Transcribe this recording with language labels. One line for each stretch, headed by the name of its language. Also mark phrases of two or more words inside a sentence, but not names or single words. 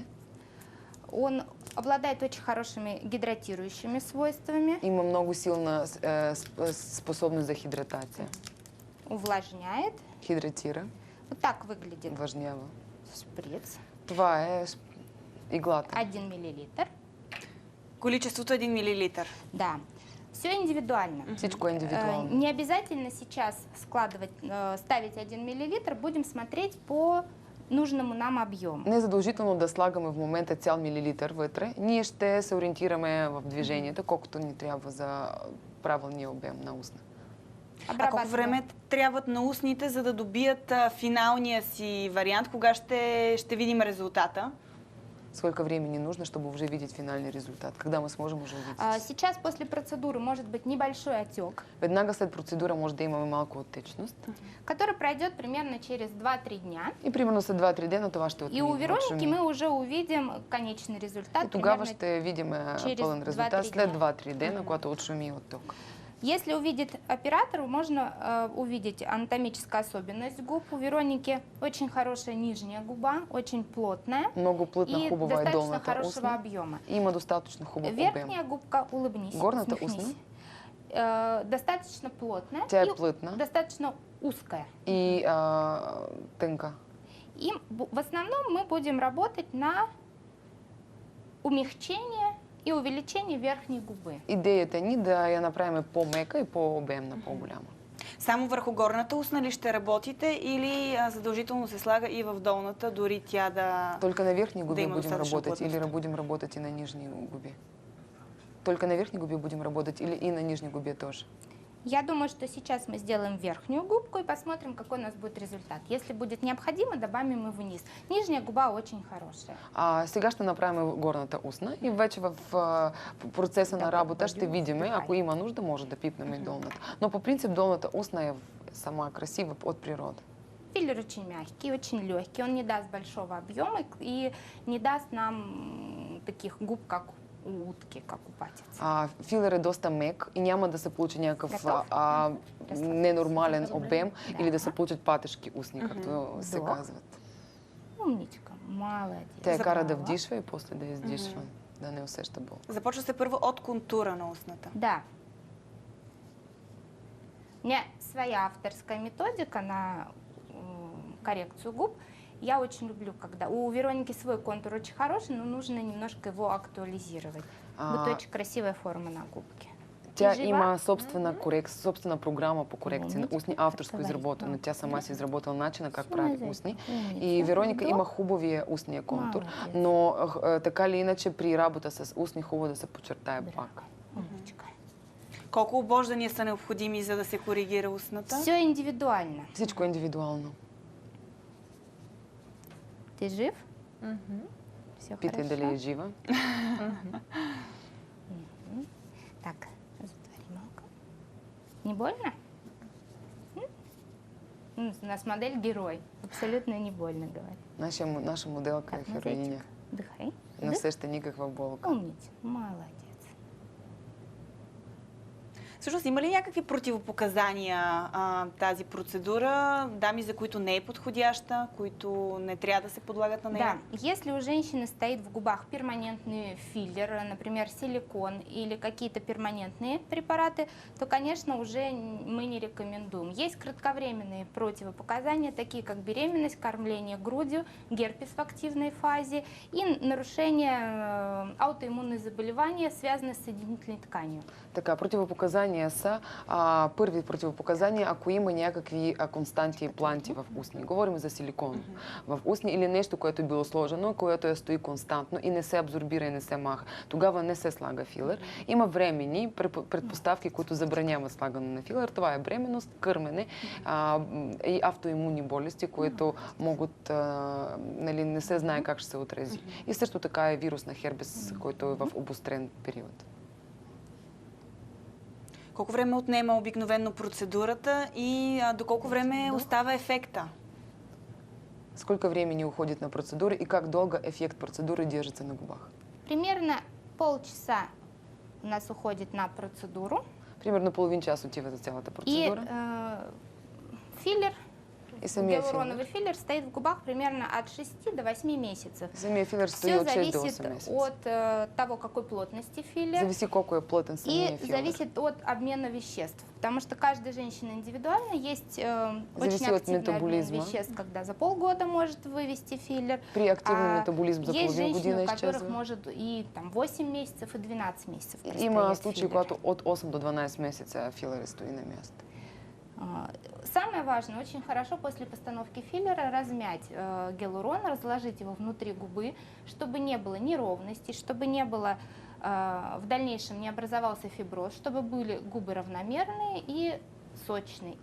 Russian: Он обладает очень хорошими гидратирующими свойствами.
Bulgarian: Има много силна способност за хидратация.
Russian: Увлажняет.
Bulgarian: Хидратира.
Russian: Вот так выглядит.
Bulgarian: Увлажнява. Шприц. Това е иглата. 1 мл. Количеството 1 мл.
Russian: Да. Все индивидуально.
Bulgarian: Всичко е индивидуално.
Russian: Не обязательно сейчас ставить 1 мл. Будем смотреть по нужному нам объему.
Bulgarian: Не е задължително да слагаме в момента цял милилитър вътре. Ние ще се ориентираме в движението, колкото ни трябва за правилния обем на устна. А колко време трябват на устните, за да добият финалния си вариант? Кога ще видим резултата?
Russian: Сколько времени нужно, чтобы уже видеть финальный результат? Когда мы сможем уже увидеть? Сейчас после процедуры может быть небольшой отек.
Bulgarian: Веднага след процедура може да имаме малко оттечност.
Russian: Который пройдет примерно через 2-3 дня.
Bulgarian: И примерно след 2-3 дена това ще отмине.
Russian: И у Вероники мы уже увидим конечный результат.
Bulgarian: И тогава ще видим пълен резултат след 2-3 дена, когато отшуми отток.
Russian: Если увидит оператор, можно увидеть анатомическую особенность губ. У Вероники очень хорошая нижняя губа, очень плотная
Bulgarian: Много плътна, и хубава е
Russian: достаточно
Bulgarian: долната
Russian: хорошего
Bulgarian: устна.
Russian: объема.
Bulgarian: Има достатъчно хубав
Russian: Верхняя
Bulgarian: обем.
Russian: губка, улыбнись,
Bulgarian: Горната
Russian: усмехнись.
Bulgarian: устна?
Russian: Достаточно плотная
Bulgarian: Тя и е плътна
Russian: достаточно узкая.
Bulgarian: и тънка.
Russian: И в основном мы будем работать на умягчение и увеличение верхней губы.
Bulgarian: Идеята ни да я направим по-мека и по-обемна, по-голяма. Само върху горната устна ли ще работите или задължително се слага и в долната, дори тя да...
Russian: Только на верхней губе
Bulgarian: има
Russian: будем
Bulgarian: достатъчно
Russian: работать
Bulgarian: плътност?
Russian: или будем работать и на нижней губе? Только на верхней губе будем работать или и на нижней губе тоже? Я думаю, что сейчас мы сделаем верхнюю губку и посмотрим, какой у нас будет результат. Если будет необходимо, добавим и вниз. Нижняя губа очень хорошая.
Bulgarian: Сега ще направим горната устна и вече в процеса на работа ще видим, ако има нужда, може да пипнем и долната. Но по принцип долната устна е сама красива от природа.
Russian: Филлер очень мягкий, очень легкий. Он не даст большого объема и не даст нам таких губ, как у утки, как у патицы.
Bulgarian: Филер е доста мек и няма да се получи някакъв
Russian: Готов?
Bulgarian: ненормален обем
Russian: Да.
Bulgarian: или да се получат патешки устни, както се
Russian: Вдох.
Bulgarian: казват.
Russian: Умничка, молодец.
Bulgarian: Тя я кара да
Russian: Браво.
Bulgarian: вдишва и после да издишва, да не усеща бол. Започва се първо от контура на устната. Да.
Russian: У меня своя авторская методика на коррекцию губ. Я очень люблю, когда... У Вероники свой контур очень хороший, но нужно немножко его актуализировать. Будет очень красивая форма на губке.
Bulgarian: Тя
Russian: жива?
Bulgarian: има собствена програма по корекция на
Russian: Умничка,
Bulgarian: устни, авторско така изработена. говори. Тя сама си изработила начина как
Russian: Сама
Bulgarian: прави
Russian: зайка,
Bulgarian: устни.
Russian: умница.
Bulgarian: И Вероника
Russian: Вдох.
Bulgarian: има хубавия устния контур,
Russian: Молодец.
Bulgarian: но така или иначе при работа с устни хубаво да се подчертае
Russian: Браво.
Bulgarian: пак.
Russian: Умничка.
Bulgarian: Колко обождания са необходими, за да се коригира устната?
Russian: Все индивидуально.
Bulgarian: Всичко е индивидуално.
Russian: Ты жив? Все
Bulgarian: Питай
Russian: хорошо.
Bulgarian: дали е жива. Так, затвори малко.
Russian: Не больно? У нас модель герой. Абсолютно не больно, говорит.
Bulgarian: Наша моделка е
Russian: Так, на
Bulgarian: хероиня.
Russian: зайчик. Дыхай.
Bulgarian: Не усеща никаква болка.
Russian: Умница. Молодец.
Bulgarian: Всъщност има ли някакви противопоказания тази процедура? Дами, за които не е подходяща, които не трябва да се подлагат на нея?
Russian: Да, если у женщины стоит в губах перманентный филлер, например, силикон или какие-то перманентные препараты, то, конечно, уже мы не рекомендуем. Есть кратковременные противопоказания, такие как беременность, кормление грудью, герпес в активной фазе и нарушение аутоиммунных заболеваний, связанные с соединительной тканью.
Bulgarian: Така, противопоказания са първи противопоказания, ако има някакви константи и планти в устни. Говорим за силикон в устни или нещо, което е било сложено, което е стои константно и не се абсорбира и не се маха. Тогава не се слага филер. Има временни предпоставки, които забраняват слагане на филер. Това е бременност, кърмене и автоимунни болести, които могат, нали, не се знае как ще се отрази. И също така е вирус на херпес, който е в обострен период. Колко време отнема обикновено процедурата и до колко време остава ефекта?
Russian: Сколько времени уходит на процедуры и как долго эффект процедуры держится на губах? Примерно полчаса у нас уходит на процедуру.
Bulgarian: Примерно половин час отива за цялата
Russian: И
Bulgarian: процедура.
Russian: филлер,
Bulgarian: И самия
Russian: гиалуроновый
Bulgarian: филер.
Russian: филлер стоит в губах примерно от 6 до 8 месяцев.
Bulgarian: Самия филер стои
Russian: Все
Bulgarian: от 6 до 8
Russian: зависит
Bulgarian: месеца.
Russian: от того, какой плотности филлер.
Bulgarian: Зависи колко е плътен самия
Russian: И
Bulgarian: филер.
Russian: зависит от обмена веществ, потому что каждая женщина индивидуальна. Есть Зависит очень от активный обмен
Bulgarian: метаболизма.
Russian: веществ, когда за полгода может вывести филлер.
Bulgarian: При активен метаболизм за
Russian: Есть
Bulgarian: половин
Russian: женщины,
Bulgarian: година
Russian: у которых
Bulgarian: изчезва.
Russian: может и там 8 месяцев, и 12 месяцев
Bulgarian: Има
Russian: простоять
Bulgarian: случаи,
Russian: филлер.
Bulgarian: когато от 8 до 12 месеца филер стои на място.
Russian: Самое важное, очень хорошо после постановки филлера размять гиалурон, разложить его внутри губы, чтобы не было неровностей, чтобы не было в дальнейшем не образовался фиброз, чтобы были губы равномерные и сочные.